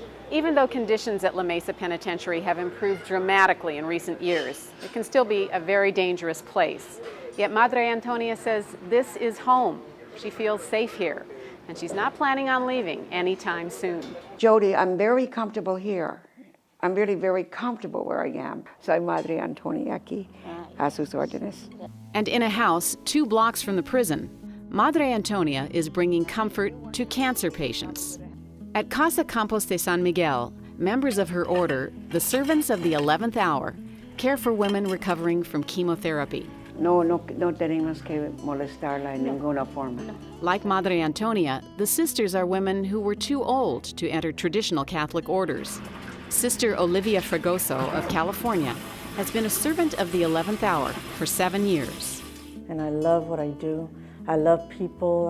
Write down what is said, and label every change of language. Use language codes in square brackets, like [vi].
[en] Even though conditions at La Mesa Penitentiary have improved dramatically in recent years, it can still be a very dangerous place. Yet Madre Antonia says this is home. She feels safe here, and she's not planning on leaving anytime soon. Jody, I'm very comfortable here. I'm really very comfortable where I am. [es] Soy Madre Antonia aquí, a sus órdenes. [en] And in a house 2 blocks from the prison, Madre Antonia is bringing comfort to cancer patients. At Casa Campos de San Miguel, members of her order, the Servants of the 11th Hour, care for women recovering from chemotherapy. [es] No tenemos que molestarla en ninguna forma. [en] Like Madre Antonia, the sisters are women who were too old to enter traditional Catholic orders. Sister Olivia Fragoso of California has been a servant of the 11th Hour for 7 years. And I love what I do. I love people.